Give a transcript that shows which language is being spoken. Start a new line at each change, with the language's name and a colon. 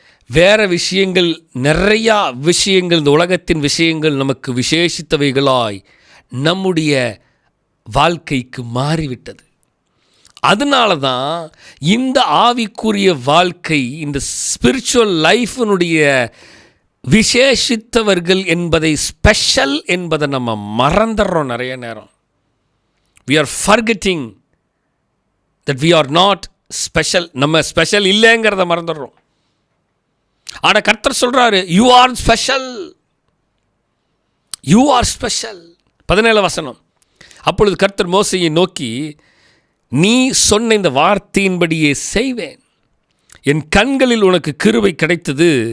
Tamil: வேறு விஷயங்கள், நிறையா விஷயங்கள், இந்த உலகத்தின் விஷயங்கள் நமக்கு விசேஷித்தவைகளாய் நம்முடைய வாழ்க்கைக்கு மாறிவிட்டது. அதனால தான் இந்த ஆவிக்குரிய வாழ்க்கை, இந்த ஸ்பிரிச்சுவல் லைஃபினுடைய விசேஷித்தவர்கள் என்பதை, ஸ்பெஷல் என்பதை நம்ம மறந்துடுறோம் நிறைய நேரம்.
English: We are forgetting that we are not special.
Tamil: நம்ம ஸ்பெஷல் இல்லைங்கிறத மறந்துடுறோம். ஆனால் கர்த்தர் சொல்கிறாரு,
English: You are special, you are special.
Tamil: 17 வசனம். அப்பொழுது கர்த்தர் மோசேயை நோக்கி, நீ சொன்ன இந்த வார்த்தையின்படியே செய்வேன், என் கண்களில் உனக்கு கிருபை கிடைத்தது.